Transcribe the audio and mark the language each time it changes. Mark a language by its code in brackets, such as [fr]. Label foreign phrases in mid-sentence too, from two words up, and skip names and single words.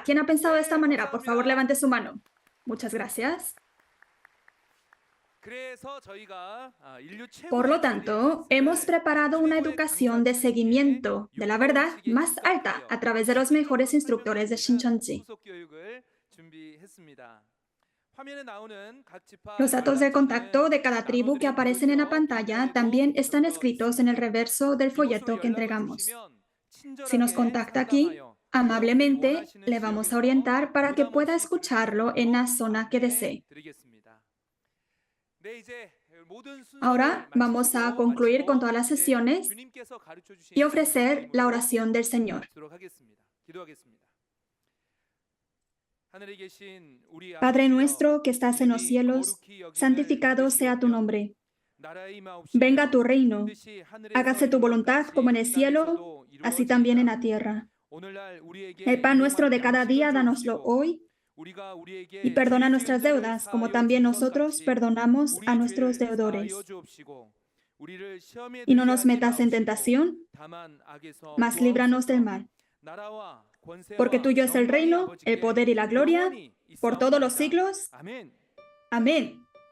[es] ¿Quién ha pensado de esta manera? Por favor, levante su mano. Muchas gracias. Por lo tanto, hemos preparado una educación de seguimiento de la verdad más alta a través de los mejores instructores de Shincheonji. [ko] 준비했습니다. 화면에 나오는 각 지파 [es] Los datos de contacto de cada tribu que [ko] 나눠드린 [es] aparecen en la [ko] 문서요, [es] pantalla [ko] 이메일에도 [es] también están [ko] 적혀 [es] escritos en el [ko] 있습니다. [es] reverso del [ko] 이곳으로 [es] folleto que [ko] 연락을 [es] entregamos. [ko] 주시면 [es] Si nos [ko] 친절하게 [es] contacta aquí, [ko] 상담하여 [es] amablemente [ko] 원하시는 [es] le vamos a [ko] 지역에서 [es] orientar para que [ko] 부담 [es] pueda [ko] 없이 [es] escucharlo [ko] 들으실 [es] en la [ko] 수 [es] zona que [ko] 있도록 [es] desee. [ko] 안내드리겠습니다. 네, 이제 모든 순서를 [es] Ahora vamos a [ko] 마치고 [es] concluir con todas las [ko] 이제 [es] sesiones [ko] 주님께서 가르쳐 주신 [es] y ofrecer la [ko] 말씀으로 [es] oración del Señor. [ko] 마치도록 하겠습니다. 기도하겠습니다. 하늘에 계신 우리 [es] Padre [ko] 아버지여, [es] nuestro que estás en los [ko] 이름이 [es] cielos, [ko] 거룩히 여김을 [es] santificado sea tu [ko] 받으시오며 [es] nombre. [ko] 나라의 임하옵시며 [es] Venga tu reino. [ko] 뜻이 하늘에서 [es] Hágase tu [ko] 이룬 것 [es] voluntad [ko] 같이 [es] como en el cielo, [ko] 땅에서도 [es] así también en [ko] 이루어지이다. [es] la tierra. [ko] 오늘날 우리에게 [es] El pan nuestro de [ko] 일용할 [es] cada [ko] 양식을 [es] día, dánoslo [ko] 주옵시고 [es] hoy [ko] 우리가 우리에게 [es] y perdona [ko] 죄 [es] nuestras [ko] 지은 자를 [es] deudas, como [ko] 사하여 [es] también [ko] 준 것 [es] nosotros [ko] 같이 [es] perdonamos a [ko] 우리 [es] nuestros [ko] 죄를 [es] deudores. [ko] 사하여 주옵시고 우리를 시험에 [es] Y no [ko] 들게 [es] nos [ko] 하지 [es] metas en [ko] 마옵시고 [es] tentación, [ko] 다만 악에서 [es] mas líbranos del [ko] 구하옵소서. [es] mal. [ko] 나라와 권세와 [es] Porque tuyo es el [ko] 영광이 [es] reino, el [ko] 아버지께 [es] poder y la gloria, [ko] 영원히 [es] por todos los [ko] 있사옵나이다. [es] siglos. [ko] 아멘. [es] Amén.